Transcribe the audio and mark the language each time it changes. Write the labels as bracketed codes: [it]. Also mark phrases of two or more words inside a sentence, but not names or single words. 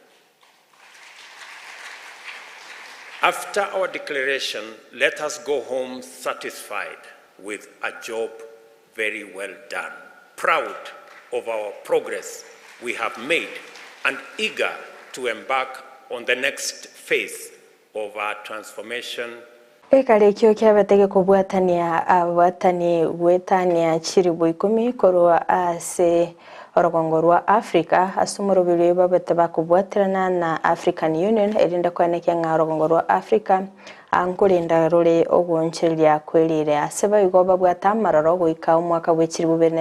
[en] After our declaration, let us go home satisfied with a job very well done, proud of our progress we have made, and eager to embark on the next phase of our transformation. [guz] Ekarekio kiabatege kubwatania abatani gwetania chiribu 10 korwa ase orogongo rwa Africa asumurubiri babete bakubwatirana na African Union erinda kwanekya nga orogongo rwa Africa ankurinda ruri ogunchiria kwirire aseba igoba bwatamararo goika umwaka w'ekiribu